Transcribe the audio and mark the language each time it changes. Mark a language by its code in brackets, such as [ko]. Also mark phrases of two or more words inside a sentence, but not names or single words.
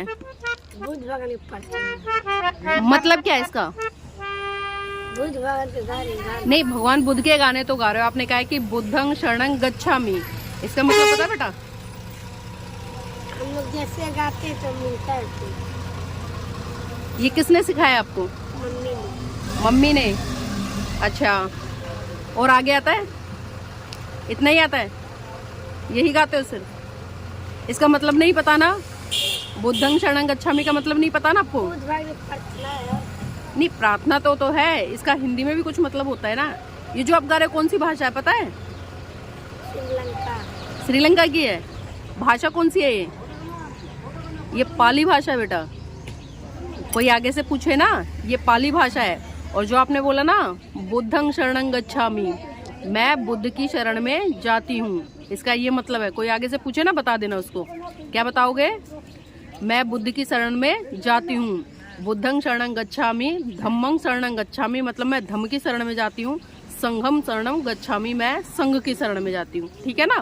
[hi] बुद्ध भगवान के प्रति मतलब क्या है इसका? बुद्ध भगवान के गाने नहीं, भगवान बुद्ध के गाने तो गा रहे हो। आपने कहा है कि [pi] बुद्धं शरणं गच्छामि, [hi] इसका मतलब पता है बेटा? हम लोग जैसे गाते तो मिलता है तो। ये किसने सिखाया आपको? मम्मी ने। मम्मी ने। अच्छा, और आगे आता है? इतना ही आता है? यही गाते हो सिर्फ? इसका मतलब नहीं पता ना? [pi] बुद्धं शरणं गच्छामि [hi] का मतलब नहीं पता ना आपको? बुद्ध भगवान की प्रार्थना है। नहीं, प्रार्थना तो है, इसका हिंदी में भी कुछ मतलब होता है ना। ये जो आप गा रहे हो कौन सी भाषा है पता है? श्रीलंका। श्रीलंका की है। भाषा कौन सी है ये पाली भाषा है बेटा। कोई आगे से पूछे ना, ये पाली भाषा है। और जो आपने बोला ना [pi] बुद्धं शरणं गच्छामि, [hi] मैं बुद्ध की शरण में जाती हूँ, इसका ये मतलब है। कोई आगे से पूछे ना, बता देना उसको। क्या बताओगे? मैं बुद्ध की शरण में जाती हूँ। [pi] बुद्धं शरणं गच्छामि, धम्मं शरणं गच्छामि [hi] मतलब मैं धम्म की शरण में जाती हूँ। [pi] संघं शरणं गच्छामि, [hi] मैं संघ की शरण में जाती हूँ। ठीक है ना?